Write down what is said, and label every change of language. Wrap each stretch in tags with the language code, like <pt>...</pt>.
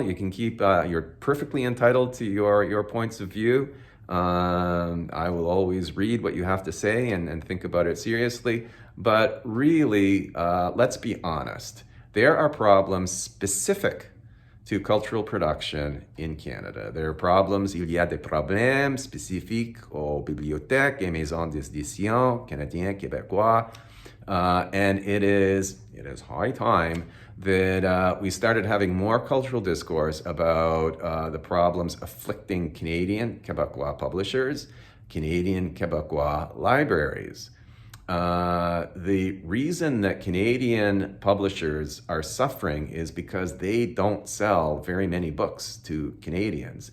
<en>You can keep, you're perfectly entitled to your points of view. I will always read what you have to say and think about it seriously. But really, let's be honest. There are problems specific to cultural production in Canada. There are problems,</en> <fr>il y a des problèmes spécifiques aux bibliothèques et maisons d'édition canadiens, québécois.</fr> <en>And it is high time that we started having more cultural discourse about the problems afflicting Canadian Quebecois publishers, Canadian Quebecois libraries. The reason that Canadian publishers are suffering is because they don't sell very many books to Canadians.</en>